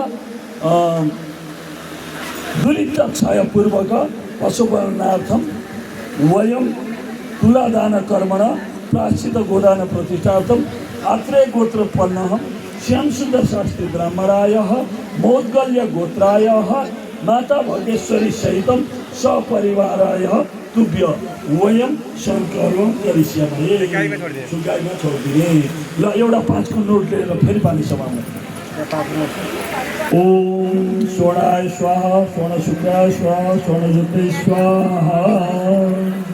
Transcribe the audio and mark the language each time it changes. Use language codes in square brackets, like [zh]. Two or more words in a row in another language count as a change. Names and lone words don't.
[sa] दुरितक्षयपूर्वक पशुपालनार्थम वयं तुलादान कर्मण प्राश्चित गोदान प्रतिष्ठार्थम आत्रेय गोत्रोत्पन्नः श्याम सुंदर शास्त्री ब्राह्मणाय मोद्गल्य गोत्राय माता भगेश्वरी सहित सपरिवाराय तुभ्य वयं संकल्पं करिष्यामहे। [ne] सुगाइमा छोडिदिने ल एउटा 5 को नोट लिएर फेरि पानी समाउनु। [sa] ओम स्वर्णाय स्वाहा स्वर्ण शुक्राय स्वाहा स्वर्ण जुते स्वाहा।